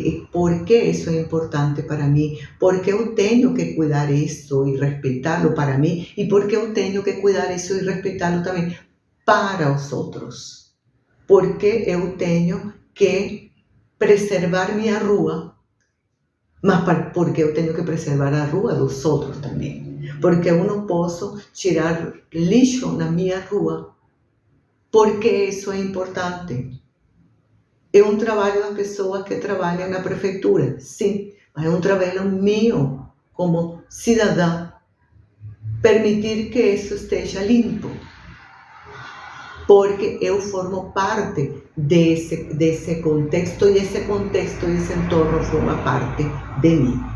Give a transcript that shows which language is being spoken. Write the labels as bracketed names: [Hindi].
[Spanish] ¿Por qué eso es importante para mí? ¿Por qué yo tengo que cuidar eso y respetarlo para mí? ¿Y por qué yo tengo que cuidar eso y respetarlo también para los otros? ¿Por qué yo tengo que preservar mi rua? [Portuguese] Mas porque [Spanish] yo tengo que preservar [Portuguese] a rua dos outros também? Porque eu não posso tirar lixo na minha rua? [Spanish] ¿Por qué eso es importante? [Portuguese] É um trabalho das pessoas que trabalham na prefeitura, sim, mas é um trabalho meu como cidadã, permitir que isso esteja limpo, porque eu formo parte desse contexto e esse contexto e esse entorno forma parte de mim.